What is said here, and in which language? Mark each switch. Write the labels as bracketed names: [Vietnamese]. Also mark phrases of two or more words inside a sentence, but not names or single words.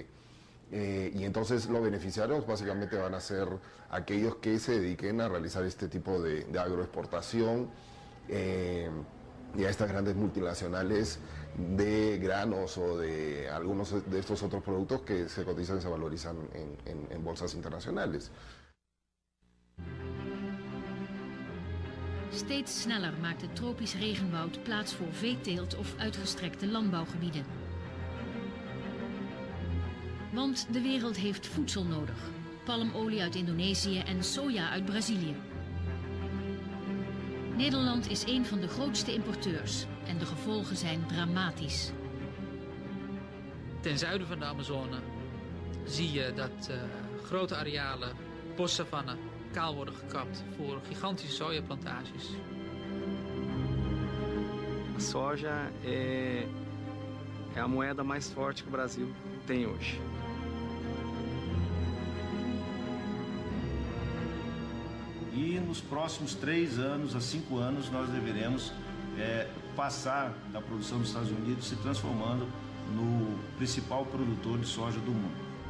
[Spanish] Y entonces los beneficiarios básicamente van a ser aquellos que se dediquen a realizar este tipo de agroexportación y a estas grandes multinacionales de granos o de algunos de estos otros productos que se cotizan y se valorizan en bolsas internacionales. [Dutch] Steeds sneller maakt het tropisch regenwoud plaats voor veeteelt of uitgestrekte landbouwgebieden. Want de wereld heeft voedsel nodig. Palmolie uit Indonesië en soja uit Brazilië. Nederland is een van de grootste importeurs en de gevolgen zijn dramatisch. Ten zuiden van de Amazone zie je dat grote arealen bossavanne kaal worden gekapt voor gigantische sojaplantages. [Portuguese] A soja é a moeda mais forte que o Brasil tem hoje. E nos próximos 3 anos a 5 anos nós deveremos passar da produção dos Estados Unidos se transformando no principal produtor de soja do mundo.